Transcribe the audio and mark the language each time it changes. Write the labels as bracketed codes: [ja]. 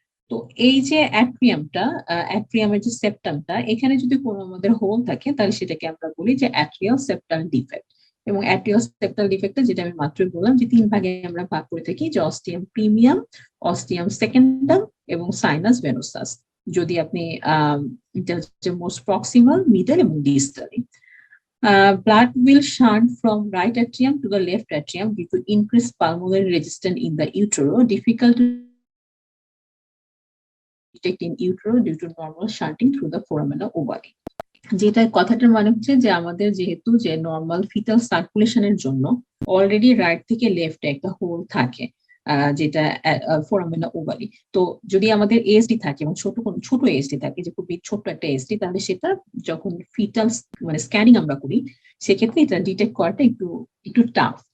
[bn] তো এই যে অ্যাট্রিয়ামের যে সেপ্টামটা, এখানে যদি কোনো আমাদের হোল থাকে তাহলে সেটাকে আমরা বলি যে অ্যাট্রিয়াল সেপ্টাল ডিফেক্ট। এবং অ্যাট্রিয়াল সেপ্টাল ডিফেক্টটা যেটা আমি মাত্রই বললাম যে 3 ভাগে আমরা ভাগ করে থাকি, যে অস্টিয়াম প্রিমিয়াম, অস্টিয়াম সেকেন্ডাম এবং সাইনাস ভেনোসাস। যদি আপনি এটা হচ্ছে মোস্ট প্রক্সিমাল, মিডল এবং ডিস্টালি। [en] Blood will shunt from right atrium to the left atrium due to increased pulmonary resistance in the utero, difficult to detect in utero due to normal shunting through the foramina ovale. [bn] যেটা কথাটার মানে হচ্ছে যে আমাদের যেহেতু যে normal fetal সার্কুলেশনের জন্য already right থেকে লেফটে একটা হোল থাকে, যেটা ফোরামেনা ওভালি। তো যদি আমাদের এএসডি থাকে এবং ছোট এএসডি থাকে, যে খুবই ছোট একটা এএসডি, তাহলে সেটা যখন ফিটাল মানে স্ক্যানিং আমরা করি সেক্ষেত্রে এটা ডিটেক্ট করাটা একটু একটু টাফ।